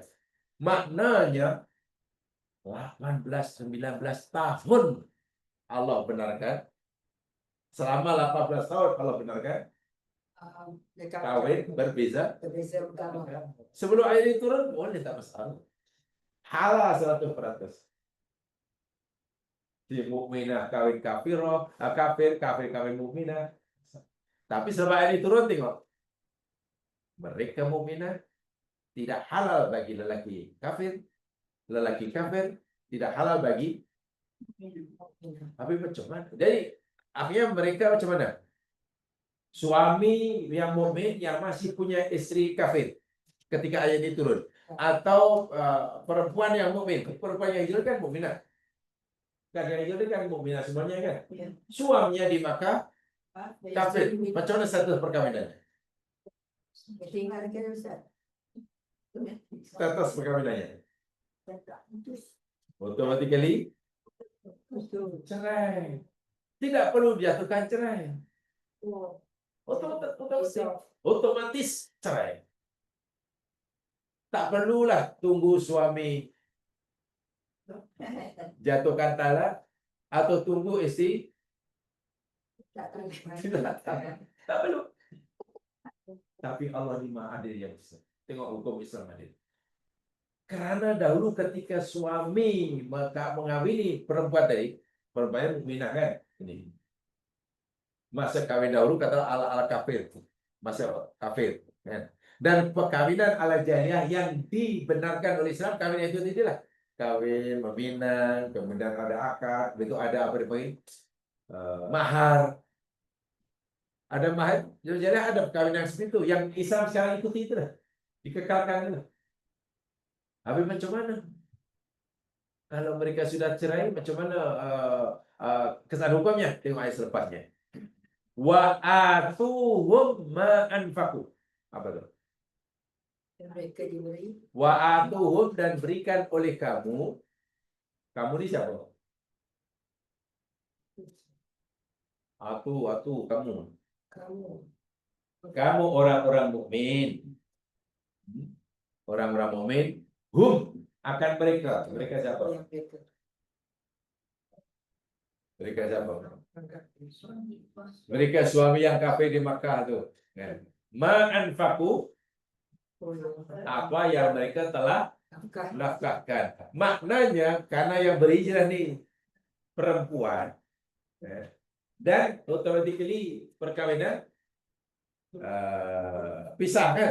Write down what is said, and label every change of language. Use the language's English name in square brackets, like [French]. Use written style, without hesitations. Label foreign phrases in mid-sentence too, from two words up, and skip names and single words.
[Malay] Maknanya 18-19 tahun Allah benarkan. Selama 18 tahun Allah benarkan kawin berbeza agama. Sebelum ayat ini turun, boleh tak masalah. Halal 100%. Si mukminah kawin kafirah, kafir kawin mukminah. Tapi setelah ayat ini turun, tengok. Mereka mukminah tidak halal bagi lelaki kafir tidak halal bagi. Tapi macam mana? Jadi akhirnya mereka macam mana? Suami yang mukmin yang masih punya istri kafir ketika ayat ini turun, atau perempuan yang mukmin, perempuan yang hijrah kan mukminah, kan yang hijrah kan mukminah semuanya kan. Suaminya di Makkah kafir, macam mana status perkawinannya? Tinggal kan Ustaz. Status perkawinannya. Putus. Automatically Betul. cerai. Tidak perlu dijatuhkan cerai. Oh. Otomatis cerai. Tak perlulah tunggu suami jatuhkan talak atau tunggu istri Tak tahu. tak perlu. Tapi Allah ni Maha Adil yang besar. Tengok hukum Islam adil. Karena dahulu ketika suami mengawini perempuan tadi, perempuan mukminah kan, ini masa kawin dahulu kata ala kafir, masa kafir, kan? Dan perkawinan ala jahiliyah yang dibenarkan oleh Islam, kawin itu itulah kawin meminang, kemudian ada akad, itu ada apa dipanggil mahar, ada mahar, jadi ada perkawinan seperti itu. Yang Islam sekarang ikuti itu lah, dikekalkan itu. Habis macam mana? Kalau mereka sudah cerai, macam mana kesan hukumnya? Tengok ayat selepasnya. [Arabic] وآتوهم ما أنفقوا. [Malay] Apa tu? Mereka diberi. [Arabic] وآتوهم, [Malay] dan berikan oleh kamu. Kamu ni siapa? Atu kamu. Kamu orang-orang mukmin. Orang-orang mukmin. Hum akan mereka. Mereka siapa? Mereka siapa? Mereka suami yang kafir di Makkah tu. [Arabic] ما أنفقوا, [Malay] apa yang mereka telah nafkahkan. Maknanya karena yang berhijrah ni perempuan, dan automatically perkawinan pisah kan.